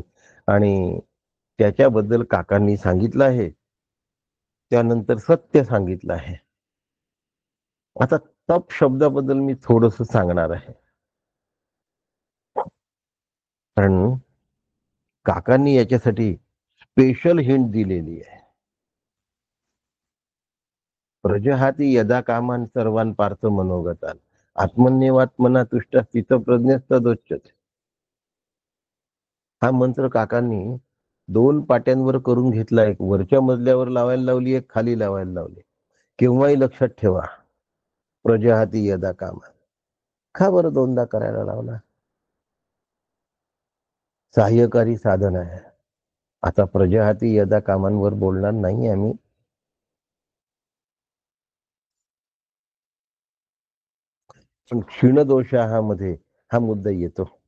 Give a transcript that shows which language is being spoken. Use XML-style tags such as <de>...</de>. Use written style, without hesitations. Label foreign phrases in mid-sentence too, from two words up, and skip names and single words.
<mr>आणि त्याच्याबद्दल काकांनी सांगितलं आहे, त्यानंतर सत्य सांगितलं आहे. आता तप शब्दाबद्दल मी थोडस सांगणार आहे. कारण काकांनी याच्यासाठी स्पेशल हिंट दिलेली आहे.</mr> <sa>प्रजहाती यदा कामान सर्वान पार्थ मनोगतान आत्मन्यवात्मना तुष्ट स्थितप्रज्ञस्तदोच्यते.</sa> <mr>हा मंत्र काकांनी 2 पाट्यांवर करून घेतला. एक वरच्या मजल्यावर लावायला लावली, एक खाली लावायला लावली. केव्हाही लक्षात ठेवा,</mr> <sa>प्रजहाती यदा कामान.</sa> <mr>का बरं 2दा करायला लावला? सहाय्यकारी साधन आहे. आता</mr> <sa>प्रजहाती यदा</sa> <mr>कामांवर बोलणार नाही आम्ही. पण क्षीणदोषामध्ये हा मुद्दा येतो.</mr>